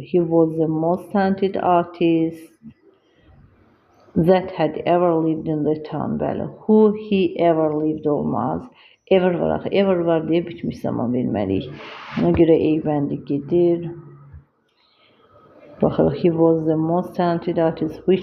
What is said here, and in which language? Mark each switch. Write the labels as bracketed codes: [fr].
[en] He was the most talented artist that had ever lived in the town. [az] Bəli. [en] Who he ever lived [az] olmaz. [en] Ever [az] var axı. Ever var deyə bitmiş zaman verməliyik. Ona görə ey bəndi gedir. Baxırıq. [en] He was the most talented artist.